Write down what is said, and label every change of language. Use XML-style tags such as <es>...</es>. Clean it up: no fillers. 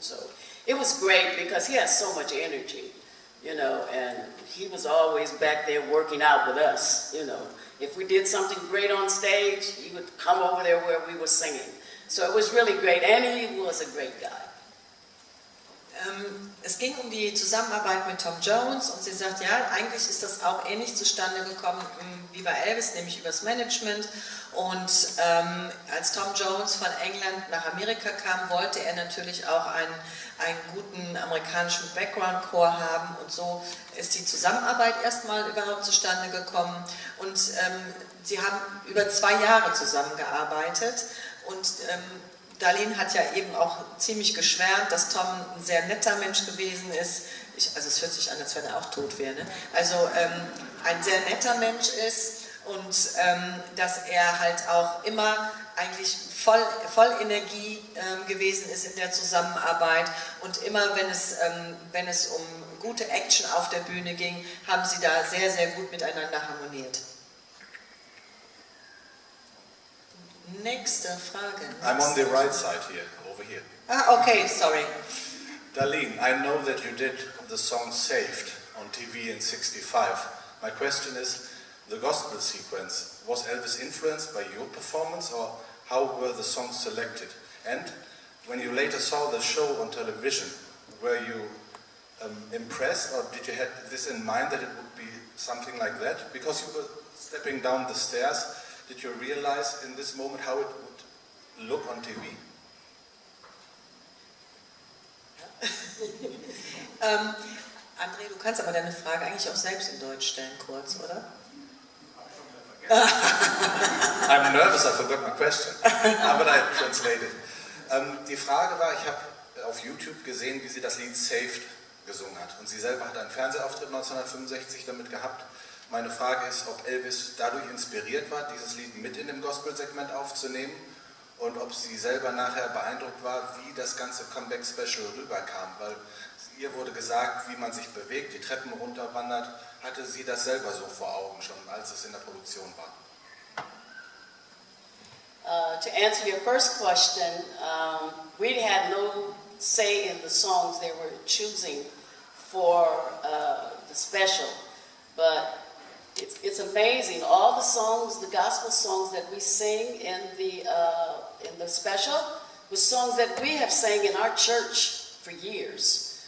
<en>So it was great because he has so much energy, you know, and he was always back there working out with us, you know. If we did something great on stage, he would come over there where we were singing. So it was really great, and he was a great guy.</en> <de>Es ging um die Zusammenarbeit mit Tom Jones, und sie sagt, ja, eigentlich ist das auch ähnlich zustande gekommen wie bei Elvis, nämlich übers Management. Und als Tom Jones von England nach Amerika kam, wollte er natürlich auch einen guten amerikanischen Background-Chor haben, und so ist die Zusammenarbeit erstmal überhaupt zustande gekommen. Und sie haben über 2 Jahre zusammengearbeitet, und Darlene hat ja eben auch ziemlich geschwärmt, dass Tom ein sehr netter Mensch gewesen ist. Also es hört sich an, als wenn er auch tot wäre. Ne? Also ein sehr netter Mensch ist, und dass er halt auch immer eigentlich voll Energie gewesen ist in der Zusammenarbeit, und immer wenn es um gute Action auf der Bühne ging, haben sie da sehr, sehr gut miteinander harmoniert. Nächste Frage.</de> <en>I'm on the right side here, over here. Ah, okay, sorry. Darlene, I know that you did the song Saved on TV in '65. My question is, the gospel sequence, was Elvis influenced by your performance, or how were the songs selected? And when you later saw the show on television, were you impressed, or did you have this in mind that it would be something like that? Because you were stepping down the stairs, did you realize in this moment how it would look on TV?</en> <de>André, du kannst aber deine Frage eigentlich auch selbst in Deutsch stellen, kurz, oder?</de> <en>I'm nervous, I forgot my question, but I translated.</en> <de>Die Frage war, ich habe auf YouTube gesehen, wie sie das Lied Saved gesungen hat. Und sie selber hat einen Fernsehauftritt 1965 damit gehabt. Meine Frage ist, ob Elvis dadurch inspiriert war, dieses Lied mit in dem Gospel-Segment aufzunehmen, und ob sie selber nachher beeindruckt war, wie das ganze Comeback-Special rüberkam. Weil ihr wurde gesagt, wie man sich bewegt, die Treppen runterwandert. Hatte sie das selber so vor Augen schon, als es in der Produktion war?</de> <en>To answer your first question, we had no say in the songs they were choosing for the special, but it's amazing. All the songs, the gospel songs that we sing in the special, were songs that we have sang in our church for years.</en>